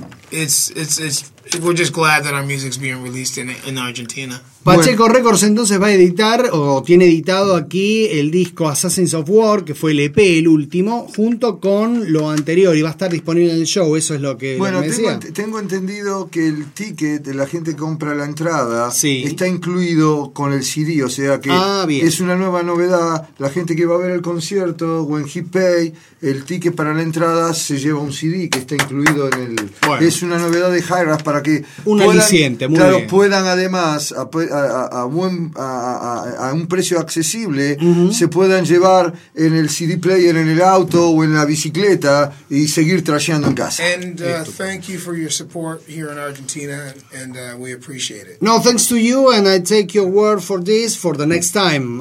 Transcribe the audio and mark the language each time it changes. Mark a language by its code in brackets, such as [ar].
[en] It's we're just glad that our music's being released in Argentina. [es] Pacheco Records entonces va a editar o tiene editado aquí el disco Assassins of War, que fue el EP, el último, junto con lo anterior, y va a estar disponible en el show. Eso es lo que tengo entendido, que el ticket, la gente compra la entrada, está incluido con el CD, o sea que es una nueva novedad. La gente que va a ver el concierto o en HitPay, el ticket para la entrada se lleva un CD que está incluido en el... Es una novedad de Hi-Rez para que puedan además a un precio accesible se puedan llevar en el CD player, en el auto o en la bicicleta y seguir trasheando en casa. [en] And thank you for your support here in Argentina, and we appreciate it. No, thanks to you, and I take your word for this for the next time.